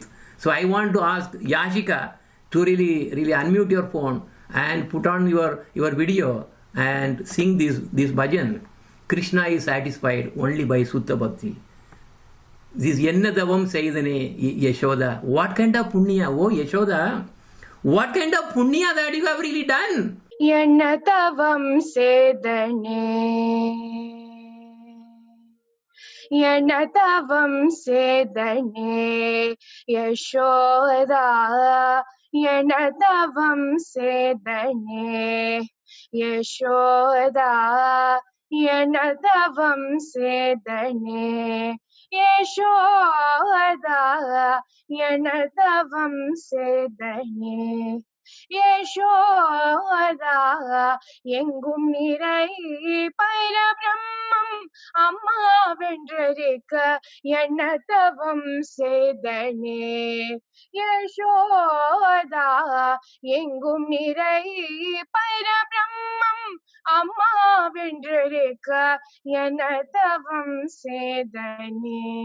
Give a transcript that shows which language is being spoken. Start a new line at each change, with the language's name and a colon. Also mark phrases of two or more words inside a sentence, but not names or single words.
English: So I want to ask Yashika to really unmute your phone and put on your video and sing this bhajan. Krishna is satisfied only by Sutta Bhakti. This
Tamil: என்ன தவம் செய்தனே யசோதா.
English: What kind of punya? Oh Yashoda, what kind of punya that you have really done?
Tamil: என்ன தவம் செய்தனே. என்ன தவம் செய்தனே யசோதா. என்ன தவம் செய்தனே யசோதா. என்ன தவம் செய்தனே யசோதா. என்ன தவம் செய்தனே யசோதா. எங்கும் நிறை பரபிரம்மம் அம்மா வென்றிருக்க என்ன தவம் செய்தனே யசோதா. எங்கும் நிறை பரபிரம்மம் அம்மா வென்றிருக்க என்ன தவம் செய்தனே.